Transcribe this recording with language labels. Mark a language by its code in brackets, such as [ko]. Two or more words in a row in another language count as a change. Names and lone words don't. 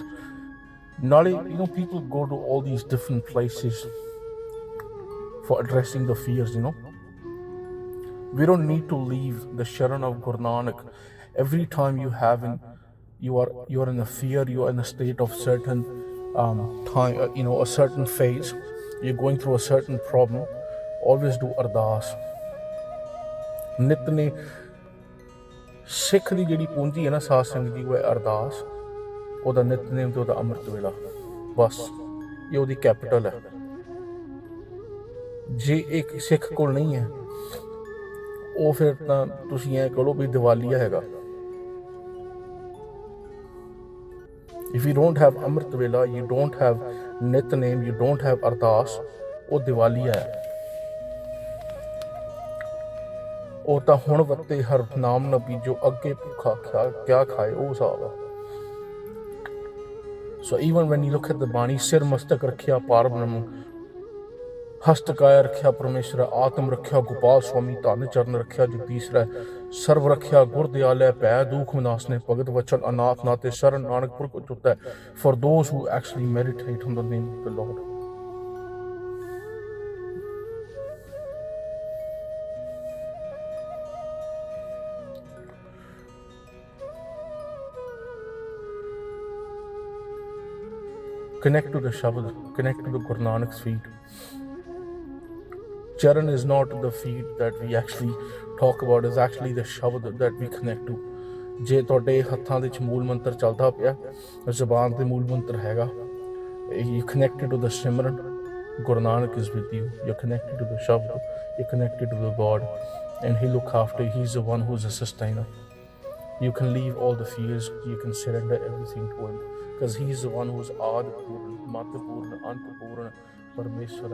[en] Not, people go to all these different places for addressing the fears, We don't need to leave the Sharan of Guru Nanak. Every time you are in a fear, you are in a state of certain time, a certain phase, you're going through a certain problem, always do ardas [pa] ਨਿਤ ਨੇ ਸਿੱਖ ਦੀ ਜਿਹੜੀ ਪੂੰਜੀ ਹੈ ਨਾ ਸਾਧ ਸੰਗਤ ਦੀ ਉਹ ਹੈ ਅਰਦਾਸ ਉਹਦਾ ਨਿਤਨੇਮ ਤੇ ਉਹਦਾ ਅੰਮ੍ਰਿਤ ਵੇਲਾ ਬਸ ਇਹ ਉਹਦੀ ਕੈਪੀਟਲ ਹੈ ਜੇ ਇੱਕ ਸਿੱਖ ਕੋਲ ਨਹੀਂ ਹੈ ਉਹ ਫਿਰ ਤਾਂ ਤੁਸੀਂ ਐਂ ਕਹੋ ਵੀ ਦੀਵਾਲੀਆ ਹੈਗਾ [en] if you don't have [pa] ਅੰਮ੍ਰਿਤ ਵੇਲਾ [en] you don't have [pa] ਨਿਤਨੇਮ [en] you don't have [pa] ਅਰਦਾਸ ਉਹ ਦੀਵਾਲੀਆ ਹੈ ਉਹ ਤਾਂ ਹੁਣ ਵੱਤੇ ਹਰ ਨਾਮ ਨਾ ਬੀਜੋ ਅੱਗੇ ਭੁੱਖਾ ਕਿਆ ਖਾਏ ਉਹ ਹਿਸਾਬ ਆ [en] so even when you look at the [pa] ਬਾਣੀ ਸਿਰ ਮਸਤਕ ਰੱਖਿਆ ਪਾਰ ਬ੍ਰਹਮ ਹਸਤ ਕਾਇਆ ਰੱਖਿਆ ਪਰਮੇਸ਼ਰ ਆਤਮ ਰੱਖਿਆ ਗੋਪਾਲ ਸਵਾਮੀ ਧਨ ਚਰਨ ਰੱਖਿਆ ਜਗਦੀਸ਼ਰਾ ਸਰਵ ਰੱਖਿਆ ਗੁਰ ਦਿਆਲੈ ਭੈ ਦੁਖ ਵਿਨਾਸ਼ਨੇ ਭਗਤ ਵਚਨ ਅਨਾਥ ਨਾਤੇ ਸ਼ਰਨ ਨਾਨਕ ਪੁਰਖ ਉਚੁੱਤੈ [en] for those who actually meditate on the name of the Lord connect to the Shabad, connect to the Guru Nanak's feet. Charan is not the feet that we actually talk about, is actually the Shabad that we connect to. [pa] ਜੇ ਤੁਹਾਡੇ ਹੱਥਾਂ ਦੇ ਵਿੱਚ ਮੂਲ ਮੰਤਰ ਚੱਲਦਾ ਪਿਆ ਜ਼ਬਾਨ ਤੇ ਮੂਲ ਮੰਤਰ ਹੈਗਾ [en] you connected to the Simran Guru Nanak is with you you're connected to the Shabad you're connected to the God and he look after he's the one who's a sustainer You can leave all the fears, you can surrender everything to Him because He's the one who's [pa] ਆਦਿ ਪੂਰਨ ਮੱਧ ਪੂਰਨ ਅੰਤ ਪੂਰਨ ਪਰਮੇਸ਼ੁਰਾ.